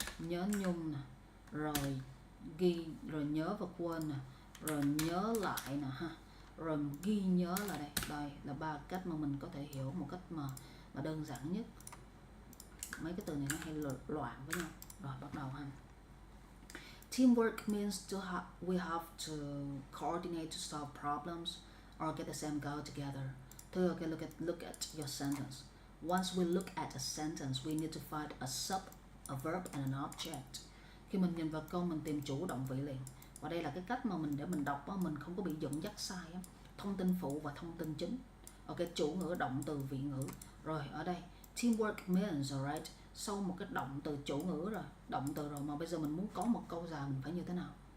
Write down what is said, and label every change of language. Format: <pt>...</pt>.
<vi>Nhớ nhung nè, rồi ghi, rồi nhớ và quên nè, rồi nhớ lại nè ha, rồi ghi nhớ là đây là 3 cách mà mình có thể hiểu một cách mà đơn giản nhất. Mấy cái từ này nó hay loạn với nhau. Rồi bắt đầu ha.</vi> <en>Teamwork means we have to coordinate to solve problems or get the same goal together. So okay, look at your sentence. Once we look at a sentence, we need to find a verb and an object.</en> <vi>Khi mình nhìn vào câu, mình tìm chủ động vị liền. Và đây là cái cách mà để mình đọc á, mình không có bị dẫn dắt sai á. Thông tin phụ và thông tin chính. Ok, chủ ngữ, động từ, vị ngữ. Rồi ở đây</vi> <en>teamwork means, alright.</en> <vi>Sau một cái động từ, chủ ngữ rồi, động từ rồi, mà bây giờ mình muốn có một câu dài mình phải như thế nào?</vi>